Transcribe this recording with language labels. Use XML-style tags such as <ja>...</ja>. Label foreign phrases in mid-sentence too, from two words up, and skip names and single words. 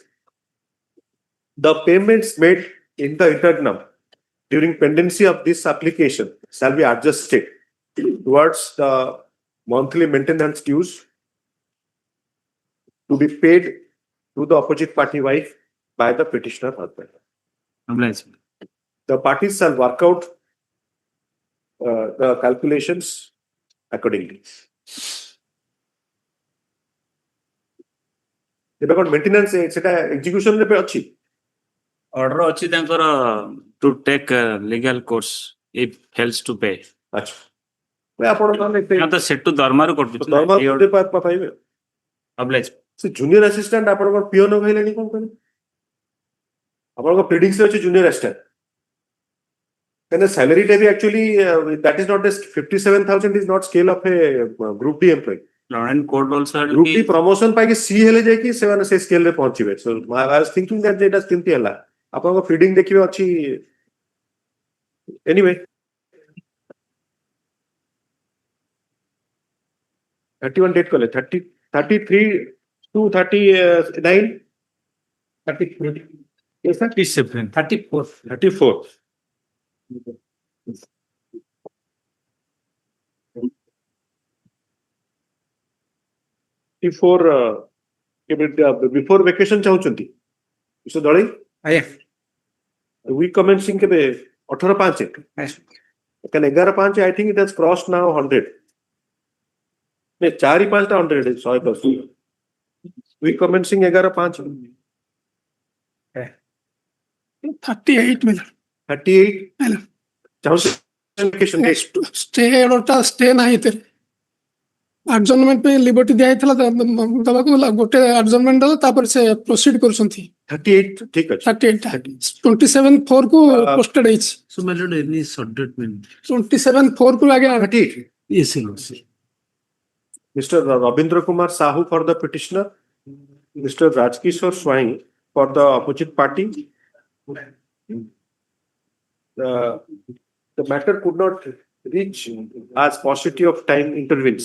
<en>The payments made in the interim during pendency of this application shall be adjusted towards the monthly maintenance dues to be paid to the opposite party wife by the petitioner husband. The parties shall work out the calculations accordingly.</en> <or>ଏବେ କଣ ମେଣ୍ଟେନାନ୍ସ ସେଟା ଏକ୍ଜିକ୍ୟୁସନ ରେ ଅଛି ଅର୍ଡର ଅଛି ତାଙ୍କର</or> <en>to take legal course if fails to pay</en> <or>ଆଚ୍ଛା ଆପଣ ତ ସେଠୁ ଦରମାରୁ କଟୁଛି ଦରମା ପାଇବେ ଅବ୍ଲାଇଜ</or> <en>ସେ junior assistant</en> <or>ଆପଣଙ୍କର ପିଅନ କହିଲେଣି କଣ କହିଲେ ଆପଣଙ୍କ ପ୍ରିଡିଂସ୍ ଅଛି</or> <en>junior assistant</en> <or>କାହିଁକିନା ସାଲାରୀଟା ବି</or> <en>actually that is not 57,000 is not scale of a group D employee Law and court also had group D promotion</en> <or>ପାଇକି ସି ହେଲେ ଯାଇକି ସେମାନେ ସେ ସ୍କେଲରେ ପହଞ୍ଚିବେ</or> <en>so I was thinking that</en> <or>ଏଇଟା କେମିତି ହେଲା ଆପଣଙ୍କ ପ୍ରିଡିଂ ଦେଖିବେ ଅଛି ଏନିୱେ 31 ଡେଟ୍ କଲେ</or> <en>33 to 39 33 yes sir 37, 34.</en> <or>34</or> <en>before vacation</en> <or>ଚାହୁଛନ୍ତି ମିଷ୍ଟର ଦଳେଇ ଆଜ୍ଞା</or> <en>week commencing କେବେ 18/5 କାରଣ 11/5 I think it has crossed now 100 नहीं 4/5 ଟା 100 100% week commencing 11/5 38 million. 38 Hello.</en> <or>ଚାହୁଛନ୍ତି</or> <en>vacation date Stay order stay</en> <or>ନାହିଁ ଏଥିରେ ଆଡଜର୍ନମେଣ୍ଟ ପାଇଁ ଲିବର୍ଟି ଦିଆଯାଇଥିଲା ଦବାକୁ ଗୋଟେ ଆଡଜର୍ନମେଣ୍ଟ ଦେଲା ତାପରେ ସେ ପ୍ରୋସିଡ୍ କରୁଛନ୍ତି 38 ଠିକ ଅଛି 38 27/4 କୁ ପୋଷ୍ଟେଡ ହେଇଛି</or> <en>So my lord, any short date mean?</en> <or>27/4 କୁ ଆଜ୍ଞା 38</or> <en>Yes, sir. Mr. Rabindra Kumar Sahoo for the petitioner, Mr. Rajkishore Swain for the opposite party. The matter could not reach as paucity of time intervenes.</en>